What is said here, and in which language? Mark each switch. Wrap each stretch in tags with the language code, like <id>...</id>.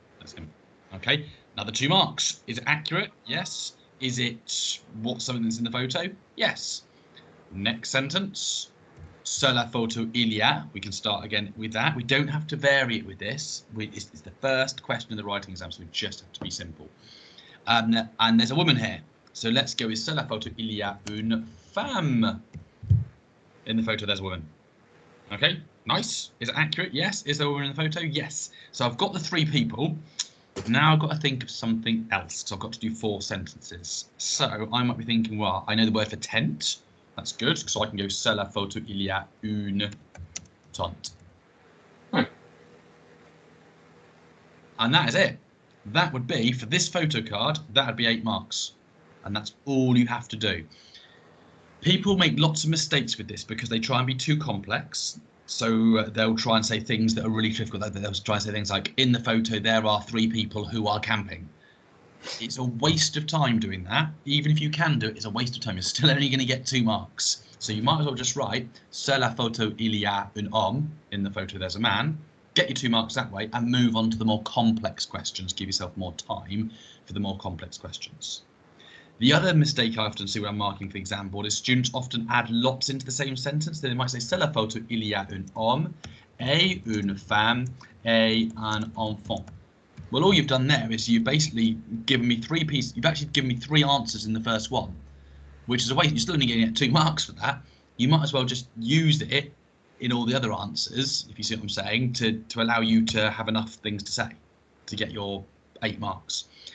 <en>That's him. Okay, another 2 marks. Is it accurate? Yes. Is it what something that's in the photo? Yes. Next sentence,</en> <fr>sur la photo, il y a.</fr> <en>We can start again with that. We don't have to vary it with this. It's the first question of the writing exam, so we just have to be simple. And there's a woman here. So let's go with</en> <fr>sur la photo, il y a une femme.</fr> <en>In the photo, there's a woman. Okay, nice. Is it accurate? Yes. Is there a woman in the photo? Yes. So I've got the 3 people. Now I've got to think of something else. So I've got to do 4 sentences. So I might be thinking, well, I know the word for tent. That's good. So I can go</en> <fr>sur la photo, il y a une tente.</fr> <en>And that is it. That would be, for this photo card, that would be 8 marks. And that's all you have to do. People make lots of mistakes with this because they try and be too complex. So they'll try and say things that are really difficult. They'll try and say things like, in the photo, there are 3 people who are camping. It's a waste of time doing that. Even if you can do it, it's a waste of time. You're still only going to get 2 marks. So you might as well just write,</en> <fr>sur la photo, il y a un homme.</fr> <en>In the photo, there's a man. Get your 2 marks that way and move on to the more complex questions. Give yourself more time for the more complex questions. The other mistake I often see when I'm marking for the exam board is students often add lots into the same sentence. They might say,</en> <fr>sur la photo, il y a un homme, et une femme, et un enfant.</fr> <en>Well, all you've done there is you've basically given me 3 pieces. You've actually given me 3 answers in the first one, which is a waste. You're still only going to get 2 marks for that. You might as well just use it in all the other answers, if you see what I'm saying, to allow you to have enough things to say to get your 8 marks.</en>